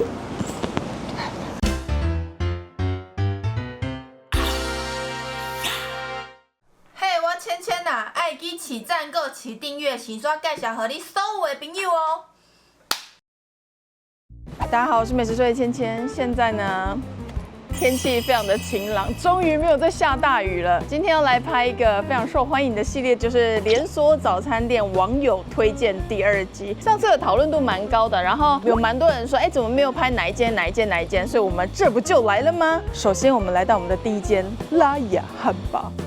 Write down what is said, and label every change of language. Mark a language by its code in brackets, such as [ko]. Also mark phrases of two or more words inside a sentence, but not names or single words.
[zh] 嘿，我芊芊呐，爱记起讚、個起訂閱，時刷介紹給你所有的朋友哦。大家好，我是美食作家芊芊。現在呢，天氣非常的晴朗，終於沒有再下大雨了。今天要來拍一個非常受歡迎的系列，就是連鎖早餐店網友推薦第2集。上次的討論度蠻高的，然後有蠻多人說，怎麼沒有拍哪一間？所以我們這不就來了嗎？首先，我們來到我們的第一間拉雅漢堡。